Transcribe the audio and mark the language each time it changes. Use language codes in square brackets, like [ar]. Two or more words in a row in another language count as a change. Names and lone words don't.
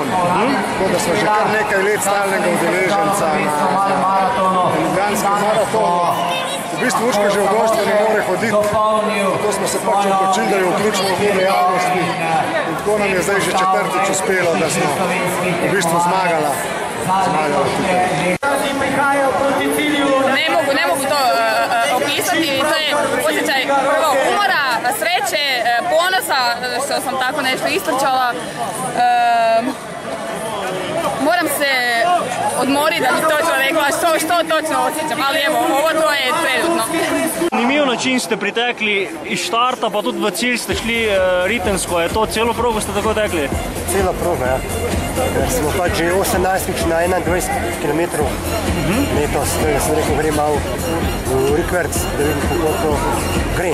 [sl] Tako da smo že kar nekaj let stalnega udeleženca na ljubljanskem maratonu. V bistvu Urška že v gostvu ne more hoditi, zato smo se pač odločili, da jo vključimo v dejavnosti. In tako nam je zdaj že 4. uspelo, da smo v bistvu zmagala tukaj. [hr] Ne mogu to opisati, to je osjećaj prvo umora, sreće, ponosa što sam tako nešto ispričala. Moram se odmoriti da bi točno rekla što točno osjećam, ali evo, ovo to je trenutno. [sl] Zanimiv način ste pritekli iz štarta, pa tudi v cilj ste šli ritensko. Je to celo progo ste tako tekli? Celo progo, ja. Smo pač že 18 na 21 km letos, da sem rekel, gre malo v rikverc, da vidim, kako to gre.